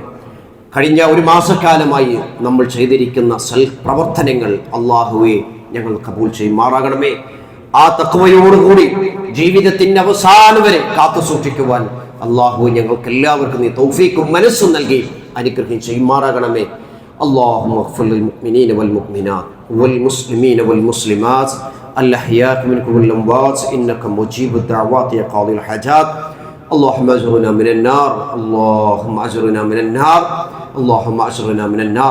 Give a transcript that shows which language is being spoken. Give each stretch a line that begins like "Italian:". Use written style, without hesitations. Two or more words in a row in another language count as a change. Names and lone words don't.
Malayalam: കഴിഞ്ഞ ഒരു മാസക്കാലമായി നമ്മൾ ചെയ്തിരിക്കുന്ന സൽപ്രവർത്തനങ്ങൾ അല്ലാഹുവേ ഞങ്ങൾ കബൂൽ ചെയ്യുമാറാകണമേ. ആ തഖ്വയോടുകൂടി ജീവിതത്തിന്റെ അവസാനം വരെ കാത്തു സൂക്ഷിക്കുവാൻ അല്ലാഹു ഞങ്ങൾക്ക് എല്ലാവർക്കും നീ തൗഫീഖും മനസ്സും നൽകി അനുഗ്രഹം ചെയ്യുമാറാകണമേ.
Arabic: اللهم اغفر للمؤمنين والمؤمنات والمسلمين والمسلمات الأحياء منكم والأموات إنك مجيب الدعوات يا قاضي الحاجات. اللهم أجرنا من النار، اللهم أجرنا من النار، اللهم أجرنا من النار.